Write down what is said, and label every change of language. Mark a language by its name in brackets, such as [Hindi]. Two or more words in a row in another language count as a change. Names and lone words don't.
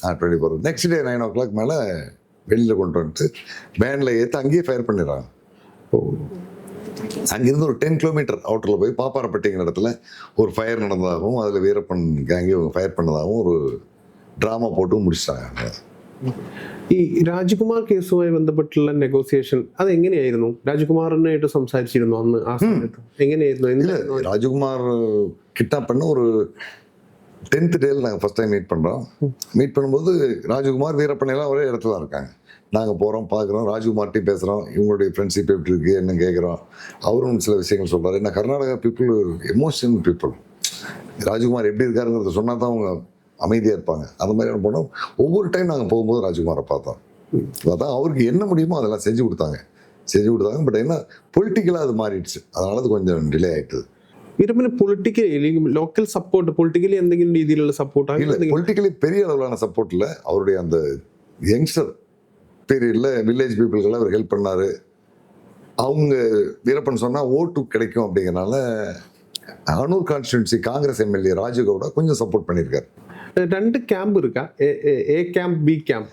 [Tamil] 24 [English] next day [Tamil] 9 o'clock மேலே வெளியில் கொண்டு வந்துட்டு வேனில் ஏற்று அங்கேயே ஃபயர் பண்ணிடுறாங்க. அங்கிருந்து ஒரு 10 kilometer அவுட்டரில் போய் பாப்பாரப்பட்டிங்கிற இடத்துல ஒரு ஃபயர் நடந்ததாகவும் அதில் வீரப்பன் கேங்கி இவங்க ஃபயர் பண்ணதாகவும் ஒரு ட்ராமா போட்டு முடிச்சிட்டாங்க. [Malayalam] ഈ രാജ്കുമാർ കേസുമായി ബന്ധപ്പെട്ടുള്ള നെഗോസിയേഷൻ അത് എങ്ങനെയായിരുന്നു? രാജ്കുമാറിനായിട്ട് സംസാരിച്ചിരുന്നു അന്ന് ആ സമയത്ത്? എങ്ങനെയായിരുന്നു? [Tamil] இல்லை, ராஜ்குமார் கிட்னாப் பண்ண ஒரு 10th டேல நாங்கள் [English] first time meet [Tamil] பண்ணுறோம். மீட் பண்ணும்போது ராஜ்குமார் வீரப்பன் எல்லாம் ஒரே இடத்துல தான் இருக்காங்க. நாங்கள் போகிறோம், பார்க்குறோம், ராஜ்குமார்ட்டையும் பேசுகிறோம், இவங்களுடைய ஃப்ரெண்ட்ஷிப் எப்படி இருக்குது என்ன கேட்குறோம். அவரும் சில விஷயங்கள் சொல்கிறார். ஏன்னா கர்நாடகா [English] people emotional people. [Tamil] ராஜ்குமார் எப்படி இருக்காருங்கிறத சொன்னால் தான் அவங்க அமைதியாக இருப்பாங்க. அந்த மாதிரியான போனோம். ஒவ்வொரு டைம் நாங்கள் போகும்போது ராஜ்குமாரை பார்த்தோம். பார்த்தா அவருக்கு என்ன முடியுமோ அதெல்லாம் செஞ்சு கொடுத்தாங்க. பட் என்ன பொலிட்டிக்கலாக அது மாறிடுச்சு. அதனால அது கொஞ்சம் டிலே ஆகிட்டுது. [Malayalam] വീരപ്പന് [English] politically local support, [Malayalam] പൊളിറ്റിക്കലി എന്തെങ്കിലും രീതിയിലുള്ള സപ്പോർട്ട്? [Tamil] இல்லை, பொலிட்டிக்கலி பெரிய அளவிலான சப்போர்ட் இல்லை. அவருடைய அந்த [English] youngster period village people [Tamil] அவர் ஹெல்ப் பண்ணார். அவங்க வீரப்பன் சொன்னால் ஓட்டு கிடைக்கும் அப்படிங்கிறனால அனூர் [English] constituency Congress MLA [Tamil] ராஜுகவுடா கொஞ்சம் சப்போர்ட் பண்ணியிருக்காரு. 2 கேம்ப் இருக்கா? [English] A camp, B camp?